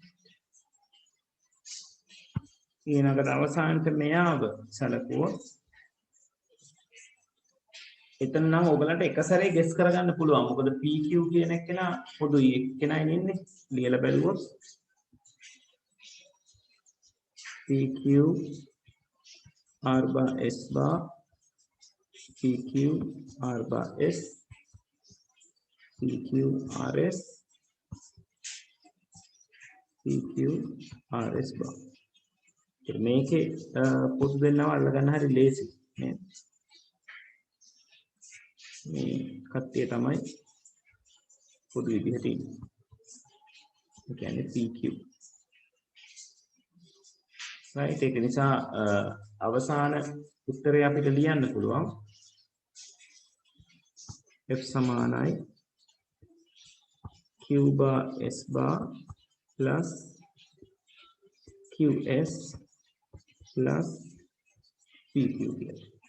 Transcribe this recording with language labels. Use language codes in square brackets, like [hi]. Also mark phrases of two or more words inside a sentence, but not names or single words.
[si] ඊළඟට අවසානට මෙයාව සැලකුවොත් එතන නම් ඔයගලන්ට එක සැරේ ගෙස් කරගන්න පුළුවන් මොකද pq කියන එක්කෙනා පොදුයි එක්කෙනයි ඉන්නේ ලියලා බැලුවොත් [en] pq r bar s bar pq r bar s pq rs pq rs bar [si] මේකේ පොදු දෙන්නව අල්ලගන්න හරි ලේසි නේද මේ කට්ටිය තමයි පොදු විදිහට ඉන්නේ ඒ කියන්නේ [en] pq right [si] ඒක නිසා අවසාන උත්තරය අපිට ලියන්න පුළුවන් f සමානයි [en] q bar s bar plus qs plus pq [si] කියලා.